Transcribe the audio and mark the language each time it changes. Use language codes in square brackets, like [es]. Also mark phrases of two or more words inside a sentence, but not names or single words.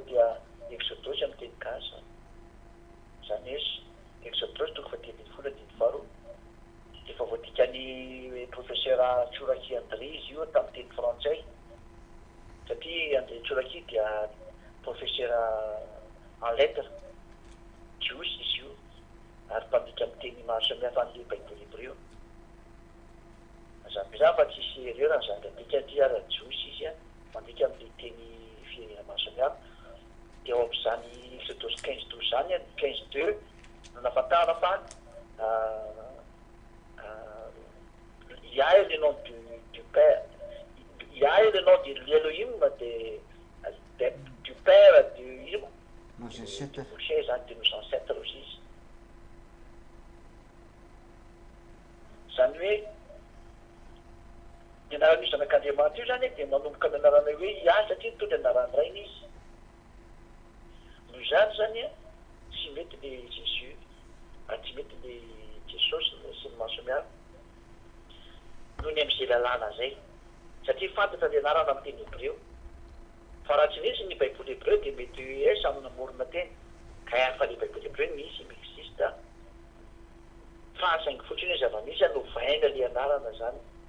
[mg] dia exodosy amin'ny teny gasy zany hoe exodosy toko fahatelo dimy faharoa efa voadikany professeur Tsoraki André izy io tamin'ny teny frantsay satria André Tsoraki dia [fr] professeur en lettres [mg] jiosy izy io ary mpandika amin'ny teny maro samihafa an'le baiboly hebreo zany fa tsisy erreur ny zany andika dia jiosy izy a mandika amin'ny teny firenena maro samihafa dia ao amin'izany exodosy 15:12 zany a 15:2 no nafantara fa [fr] il y a le nom du Père, il y a le nom de l'Elohim, du Père, du Moshe, de nos ancêtres aussi. [mg] Zany hoe ny anarana io zanak'Andriamanitra io zany dia manomboka amin'ny anarana hoe ia satria mitondra anarany rainy izy. Noho izany zany a tsy mety le Jésus, tsy mety le Jesosy sy ny maro samihafa noho ny amin'izay lalàna zay satria fantatra le anarana amin'ny teny hebreo fa raha tsy misy ny baiboly hebreo dia mety hoe samy namorona teny ka fa le baiboly hebreo misy existe fa saingy fotsiny hoe zava-misy no vainga le anarana zany